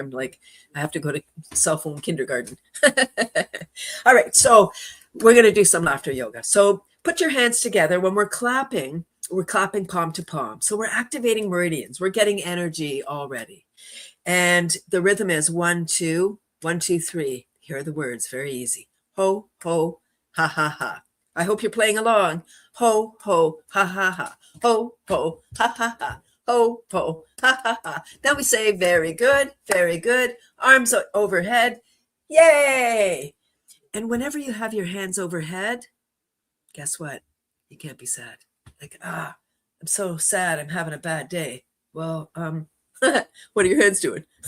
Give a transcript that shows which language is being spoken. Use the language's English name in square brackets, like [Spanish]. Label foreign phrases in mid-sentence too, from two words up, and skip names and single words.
[English] I'm like, I have to go to cell phone kindergarten. All right, so we're going to do some laughter yoga. So put your hands together. When we're clapping palm to palm. So we're activating meridians. We're getting energy already. And the rhythm is 1, 2, 1, 2, 3. Here are the words, very easy. Ho, ho, ha, ha, ha. I hope you're playing along. Ho, ho, ha, ha, ha. Ho, ho, ha, ha, ha. Ho, ho, ha, ha, ha. Then we say, very good, very good. Arms overhead. Yay! And whenever you have your hands overhead, guess what? You can't be sad. Like, I'm so sad. I'm having a bad day. Well, what are your hands doing?